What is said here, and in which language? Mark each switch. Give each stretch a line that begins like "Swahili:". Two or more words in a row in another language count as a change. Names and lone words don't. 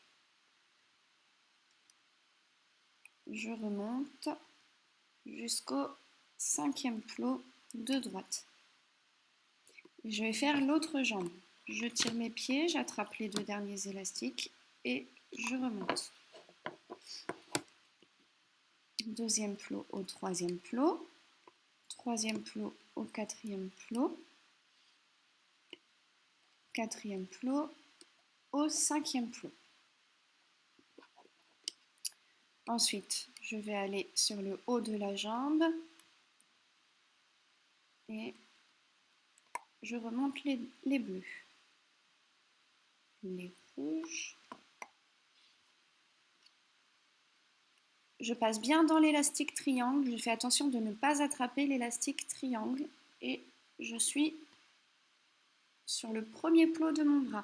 French: Je remonte jusqu'au 5e plot de droite. Je vais faire l'autre jambe. Je tire mes pieds, j'attrape les 2 derniers élastiques et je remonte. Deuxième plot au 3e plot, 3e plot au 4e plot, 4e plot au 5e plot. Ensuite, je vais aller sur le haut de la jambe et je remonte les bleus, les rouges. Je passe bien dans l'élastique triangle, je fais attention de ne pas attraper l'élastique triangle et je suis sur le premier plot de mon bras.